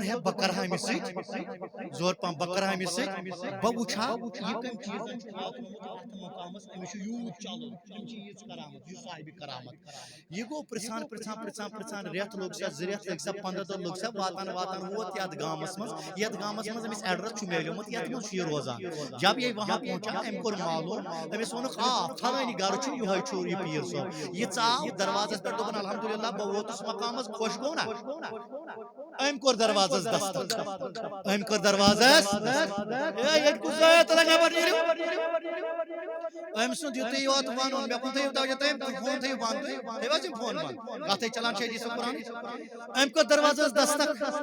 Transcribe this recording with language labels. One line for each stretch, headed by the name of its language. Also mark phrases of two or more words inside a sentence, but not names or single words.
Kashmiri: ہے بہٕ کرٕ ہا أمِس سۭتۍ زور پہم بہٕ کرٕ ہا أمِس سۭتۍ بہٕ وٕچھِ ہا یہِ کٔمۍ چیٖزن چھُ واتنومُت اتھ مقامس أمِس چھُ یوٗت چلُن أمۍ چھِ ییٖژ کرامت یہِ صاحبِ کرامت یہِ گوٚو پرژھان رٮ۪تھ لوٚگ سا 2 رٮ۪تھ لٔگۍ سا 15 دۄہ لوٚگ سا واتان ووت یتھ گامس منٛز أمِس ایڈرس چھُ میلیومُت یتھ منٛز چھُ یہِ روزان
Urdu: جب یہ وہاں پہنچا
Kashmiri: أمۍ کوٚر معلوم أمِس ووٚنُکھ فلٲنی گرٕ چھُ یِہوٚے چھُ یہِ پیٖر صٲب یہِ ژاو دروازس پٮ۪ٹھ دوٚپُن الحمدُاللہ بہٕ ووتُس مقامس خۄش گوٚو نا أمۍ کوٚر دروازس دستک ییٚتہِ کُس زٲیا تُلان نٮ۪بر نیٖرِو أمۍ سُنٛد یُتُے یوت ونُن مےٚ کُن تھٲیِو توجہ تُہۍ فون تھٲیِو بنٛد تھٲیِو حظ یِم فون بنٛد کتھے چلان چھِ حدیث قرآنٕچ أمۍ کوٚر دروازس دستک